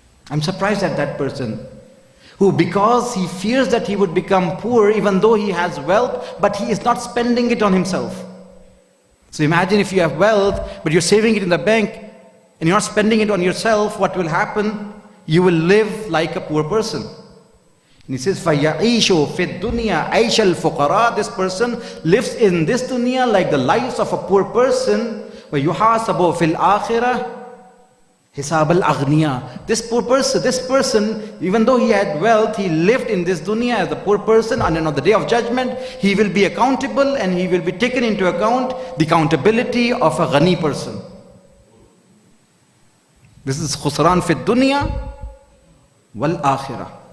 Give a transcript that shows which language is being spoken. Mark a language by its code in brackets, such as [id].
[en] I'm surprised at that person who, because he fears that he would become poor even though he has wealth, but he is not spending it on himself. So imagine if you have wealth but you're saving it in the bank and you're not spending it on yourself, what will happen? You will live like a poor person. And he says, [ar] فَيَعِيشُ فِي الدُّنْيَا عَيْشَ الْفُقَرَاءِ. [en] This person lives in this dunya like the lives of a poor person. [ar] وَيُحَاسَبُ فِي الْآخِرَةِ Hisab al-aghniya. [en] This person, even though he had wealth, he lived in this dunya as a poor person, and on the day of judgment, he will be accountable and he will be taken into account the accountability of a ghani person. This is [ar] khusran fi dunya wal akhirah.